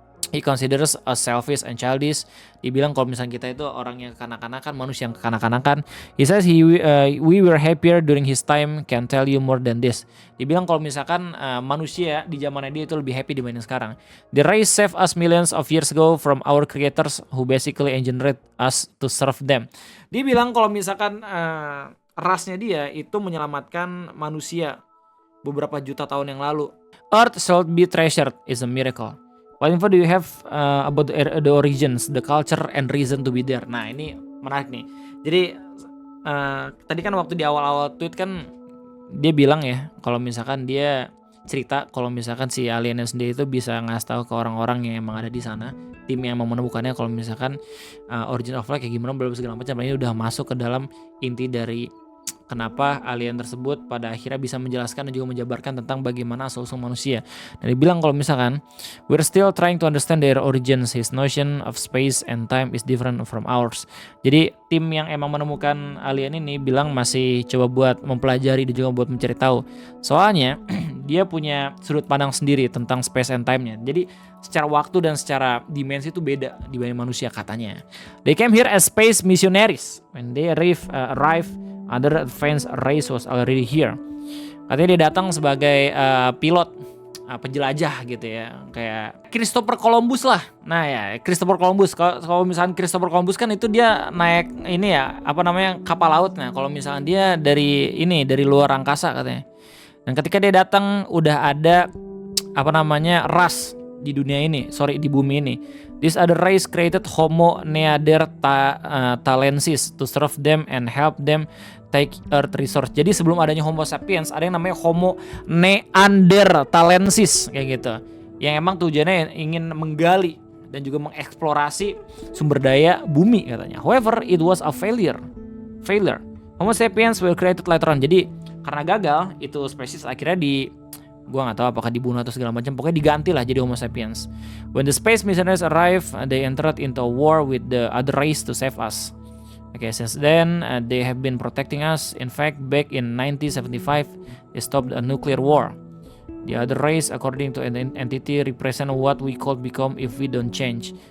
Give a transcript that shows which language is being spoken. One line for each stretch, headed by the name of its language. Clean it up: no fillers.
English: He considers us selfish and childish.
Indonesian: Dibilang kalau misalnya kita itu orang yang kekanak-kanakan, manusia yang kekanak-kanakan.
English: He says we were happier during his time. Can tell you more than this.
Indonesian: Dibilang kalau misalkan manusia di zamannya dia itu lebih happy dibanding sekarang.
English: The race saved us millions of years ago from our creators who basically engineered us to serve them.
Indonesian: Dia bilang kalau misalkan rasnya dia itu menyelamatkan manusia beberapa juta tahun yang lalu.
English: Earth should be treasured is a miracle. What info do you have about the origins, the culture, and reason to be there?
Indonesian: Nah ini menarik nih. Jadi tadi kan waktu di awal-awal tweet kan dia bilang ya, kalau misalkan dia cerita kalau misalkan si aliennya sendiri itu bisa ngasih tahu ke orang-orang yang emang ada di sana, tim yang emang menemukannya, kalau misalkan
English: origin of life
Indonesian: kayak gimana, belum segala macam. Ini udah masuk ke dalam inti dari kenapa alien tersebut pada akhirnya bisa menjelaskan dan juga menjabarkan tentang bagaimana asal-usul manusia. Dan dibilang kalau misalkan
English: we're still trying to understand their origins. His notion of space and time is different from ours.
Indonesian: Jadi tim yang emang menemukan alien ini bilang masih coba buat mempelajari dan juga buat mencari tahu. Soalnya dia punya sudut pandang sendiri tentang
English: space and time-
Indonesian: nya. Jadi secara waktu dan secara dimensi itu beda dibanding manusia katanya.
English: They came here as space missionaries. When they arrive other advanced race was already here.
Indonesian: Katanya dia datang sebagai pilot, penjelajah gitu ya, kayak Christopher Columbus lah. Nah ya, Christopher Columbus. Kalau misalkan Christopher Columbus kan itu dia naik ini ya, apa namanya, kapal laut. Nah kalau misalkan dia dari luar angkasa katanya. Dan ketika dia datang udah ada apa namanya ras di dunia ini, di bumi ini.
English: This other race created Homo neanderthalensis to serve them and help them take earth resource.
Indonesian: Jadi sebelum adanya Homo sapiens ada yang namanya Homo neanderthalensis kayak gitu. Yang emang tujuannya ingin menggali dan juga mengeksplorasi sumber daya bumi katanya.
English: However, it was a failure. Homo sapiens were created later on.
Indonesian: Jadi karena gagal itu spesies akhirnya gua nggak tahu apakah dibunuh atau segala macam, pokoknya diganti lah jadi Homo sapiens.
English: When the space missionaries arrived, they entered into a war with the other race to save us. Okay, since then they have been protecting us. In fact, back in 1975, they stopped a nuclear war. The other race, according to an entity, represent what we could become if we don't change.